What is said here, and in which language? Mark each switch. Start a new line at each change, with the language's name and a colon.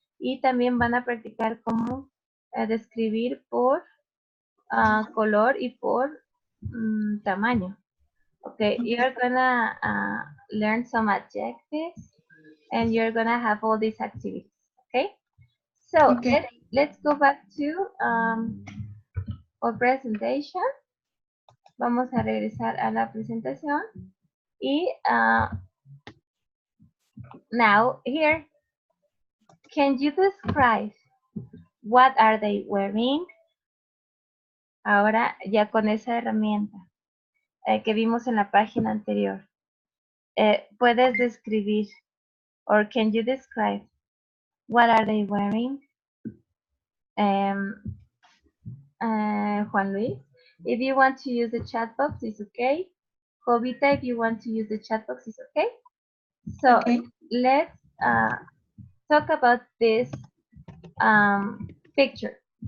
Spanish: Y también van a practicar cómo describir por color y por tamaño.
English: Okay, you're gonna learn some adjectives and you're gonna have all these activities. Okay, so Okay. let's go back to our presentation.
Spanish: Vamos a regresar a la presentación y
English: now here, can you describe what are they wearing?
Spanish: Ahora ya con esa herramienta que vimos en la página anterior, puedes describir,
English: or can you describe what are they wearing? Juan Luis, if you want to use the chat box, it's okay. Jovita, if you want to use the chat box, it's okay. So Okay. let's talk about this picture.